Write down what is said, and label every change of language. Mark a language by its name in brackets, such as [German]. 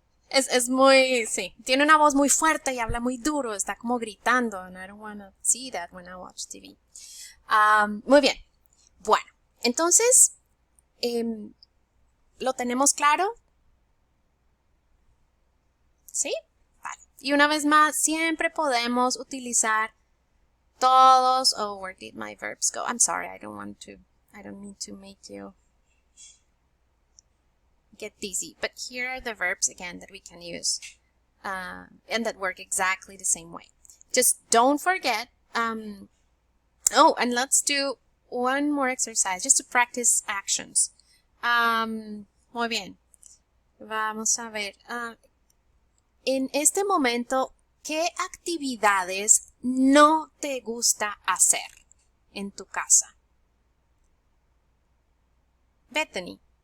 [Spanish] Es muy, sí, tiene una voz muy fuerte y habla muy duro, está como gritando, [English] and I don't want to see that when I watch TV. [Spanish] Muy bien. Bueno, entonces, ¿lo tenemos claro? ¿Sí? Vale. Y una vez más, siempre podemos utilizar todos. [English] Oh, where did my verbs go? I'm sorry, I don't mean to make you get dizzy. But here are the verbs again that we can use and that work exactly the same way. Just don't forget. Oh, and let's do one more exercise just to practice actions. [Spanish] Muy bien. Vamos a ver. En este momento, ¿qué actividades no te gusta hacer en tu casa? Bethany.